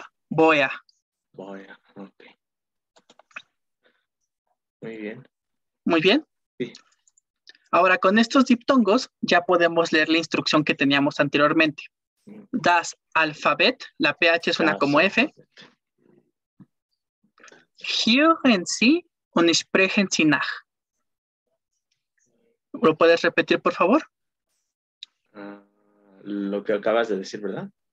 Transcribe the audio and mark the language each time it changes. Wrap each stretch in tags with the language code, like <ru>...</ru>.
<es>Boya, ok. Muy bien. Muy bien. Sí. Ahora, con estos diptongos ya podemos leer la instrucción que teníamos anteriormente. Das Alphabet, la PH suena como F.</es> <de>Hören Sie und sprechen Sie nach.</de> <es>¿Lo puedes repetir, por favor? Lo que acabas de decir, ¿verdad?</es>